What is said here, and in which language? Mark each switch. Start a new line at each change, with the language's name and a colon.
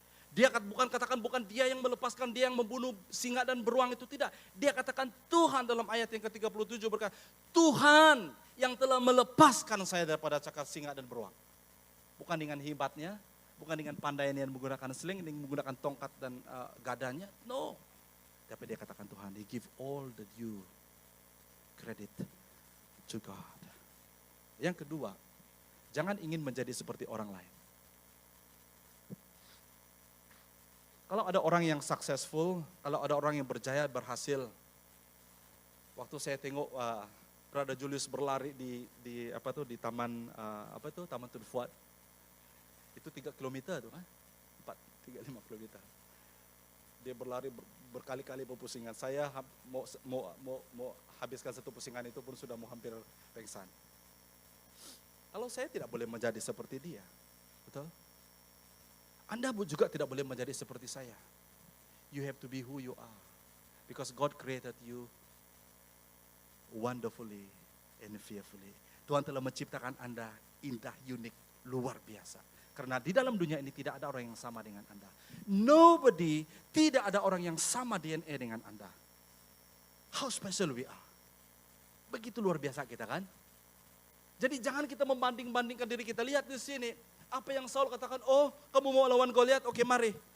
Malay: Dia bukan dia yang melepaskan, dia yang membunuh singa dan beruang, itu tidak. Dia katakan Tuhan dalam ayat yang ke-37 berkata, Tuhan yang telah melepaskan saya daripada cakar singa dan beruang. Bukan dengan hebatnya, bukan dengan pandainya yang menggunakan sling, dengan menggunakan tongkat dan gadanya.
English: No.
Malay: Tapi dia katakan Tuhan,
English: He give all the due credit to God.
Malay: Yang kedua, jangan ingin menjadi seperti orang lain. Kalau ada orang yang successful, kalau ada orang yang berjaya, berhasil. Waktu saya tengok Brother Julius berlari di taman Taman Tun Fuad. Itu 3 kilometer tuh kan? 3-5 kilometer. Dia berlari berkali-kali berpusingan. Saya mau habiskan satu pusingan itu pun sudah mau hampir pingsan. Kalau saya tidak boleh menjadi seperti dia. Betul? Anda juga tidak boleh menjadi seperti saya.
English: You have to be who you are. Because God created you wonderfully and fearfully.
Malay: Tuhan telah menciptakan Anda indah, unik, luar biasa. Karena di dalam dunia ini tidak ada orang yang sama dengan Anda. Nobody, tidak ada orang yang sama DNA dengan Anda.
English: How special we are.
Malay: Begitu luar biasa kita kan? Jadi jangan kita membanding-bandingkan diri kita. Lihat di sini. Apa yang Saul katakan, oh kamu mau lawan Goliat, oke mari.